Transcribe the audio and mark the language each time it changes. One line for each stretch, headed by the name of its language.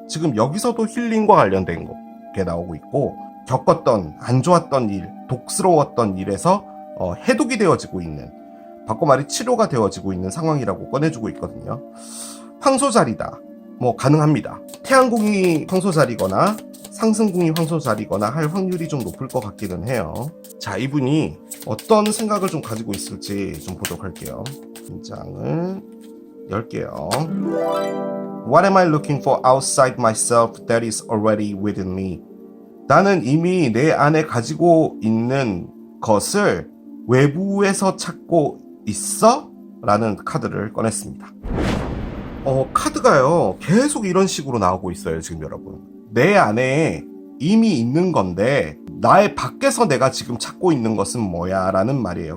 Korean: 지금 여기서도 힐링과 관련된 게 나오고 있고, 겪었던 안 좋았던 일, 독스러웠던 일에서 해독이 되어지고 있는, 바꿔 말이 치료가 되어지고 있는 상황이라고 꺼내주고 있거든요. 황소자리다. 뭐 가능합니다. 태양궁이 황소자리거나 상승궁이 황소자리거나 할 확률이 좀 높을 것 같기는 해요. 자, 이분이 어떤 생각을 좀 가지고 있을지 좀 보도록 할게요. 긴장을 열게요.
English: What am I looking for outside myself that is already within me?
Korean: 나는 이미 내 안에 가지고 있는 것을 외부에서 찾고 있어? 라는 카드를 꺼냈습니다. 카드가요, 계속 이런 식으로 나오고 있어요, 지금 여러분. 내 안에 이미 있는 건데, 나의 밖에서 내가 지금 찾고 있는 것은 뭐야? 라는 말이에요.